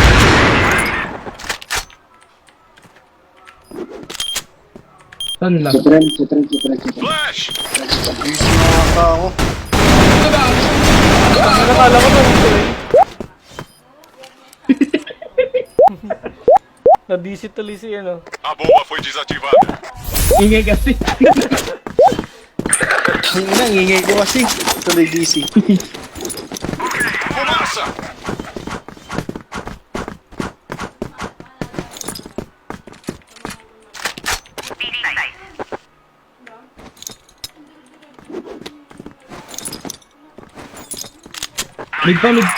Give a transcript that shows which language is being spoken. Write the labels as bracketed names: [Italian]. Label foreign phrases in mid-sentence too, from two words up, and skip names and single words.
[Filipino] Saan lang? Sutren. Flash! DC na ako. Nakakala ko na ito eh. Na-DC tuloy si ano. [Portuguese] A bomba foi desativada. [Filipino] Ingay kasi. Ang ingay ko kasi. Tuloy DC. Fumaça! Mid pa.